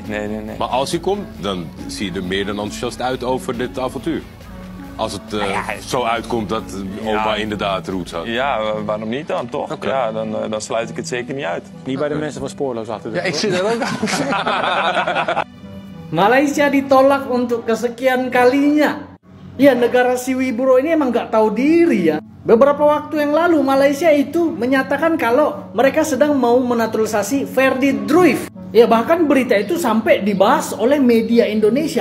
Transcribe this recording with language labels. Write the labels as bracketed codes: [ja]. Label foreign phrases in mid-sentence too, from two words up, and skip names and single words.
[nl] Maar als hij komt, dan zie je er meer dan enthousiast uit over dit avontuur. Als het zo uitkomt dat oma inderdaad roots had. Ja, waarom niet dan, toch? Okay. Ja, dan sluit ik het zeker niet uit. Niet bij de mensen van Spoorloos achter. Ja, ik zit er ook aan. [id] Malaysia ditolak untuk kesekian kalinya. Ya, negara si Wibro ini emang gak tahu diri ya. Beberapa waktu yang lalu Malaysia itu menyatakan kalau mereka sedang mau menaturalisasi Ferdy Drift. Ya, bahkan berita itu sampai dibahas oleh media Indonesia.